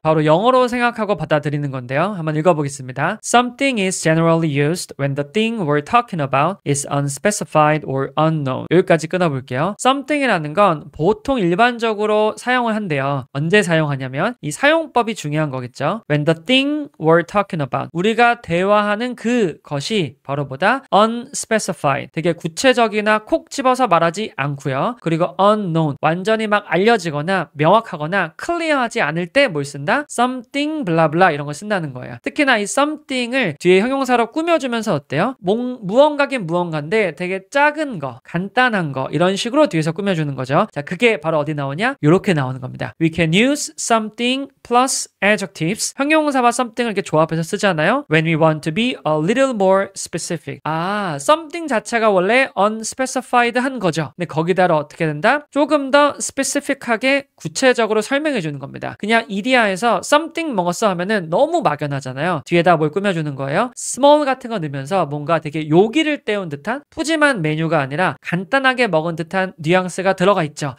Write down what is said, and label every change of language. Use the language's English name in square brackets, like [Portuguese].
[Korean] 바로 영어로 생각하고 받아들이는 건데요. 한번 읽어보겠습니다. [English] Something is generally used when the thing we're talking about is unspecified or unknown. [Korean] 여기까지 끊어볼게요. Something이라는 건 보통 일반적으로 사용을 한대요. 언제 사용하냐면 이 사용법이 중요한 거겠죠. [English] When the thing we're talking about, [Korean] 우리가 대화하는 그것이 바로 뭐다? unspecified, 되게 구체적이나 콕 집어서 말하지 않고요. 그리고 unknown, 완전히 막 알려지거나 명확하거나 클리어하지 않을 때 뭘 쓴다? something blah blah 이런 걸 쓴다는 거예요. 특히나 이 something을 뒤에 형용사로 꾸며주면서 어때요? 무언가긴 무언가인데 되게 작은 거, 간단한 거 이런 식으로 뒤에서 꾸며주는 거죠. 자, 그게 바로 어디 나오냐? 이렇게 나오는 겁니다. [English] We can use something plus adjectives. [Korean] 형용사와 something을 이렇게 조합해서 쓰잖아요. [English] When we want to be a little more specific. [Korean] 아, something 자체가 원래 unspecified 한 거죠. 근데 거기다가 어떻게 된다? 조금 더 specific하게 구체적으로 설명해 주는 겁니다. 그냥 이디야에서 something 먹었어 하면은 너무 막연하잖아요. 뒤에다 뭘 꾸며주는 거예요? small 같은 거 넣으면서 뭔가 되게 요기를 때운 듯한 푸짐한 메뉴가 아니라 간단하게 먹은 듯한 뉘앙스가 들어가 있죠.